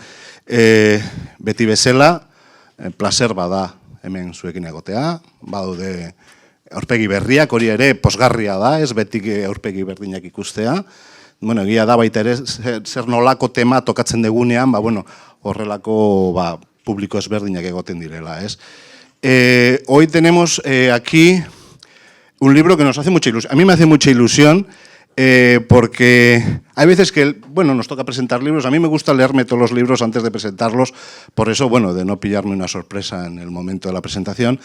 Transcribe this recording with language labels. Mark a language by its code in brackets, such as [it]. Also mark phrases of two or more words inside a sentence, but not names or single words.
[eu] Beti bezala, placer bada hemen zuekin egotea, badaude aurpegi berriak, hori ere posgarria da, ez betik aurpegi berdinak ikustea. Egia da baita ere, zer nolako tema tokatzen degunean, horrelako publiko ezberdinak egoten direla, ez. [es] Hoy tenemos aquí un libro que nos hace mucha ilusión. A mí me hace mucha ilusión porque hay veces que, nos toca presentar libros. A mí me gusta leerme todos los libros antes de presentarlos, por eso, de no pillarme una sorpresa en el momento de la presentación.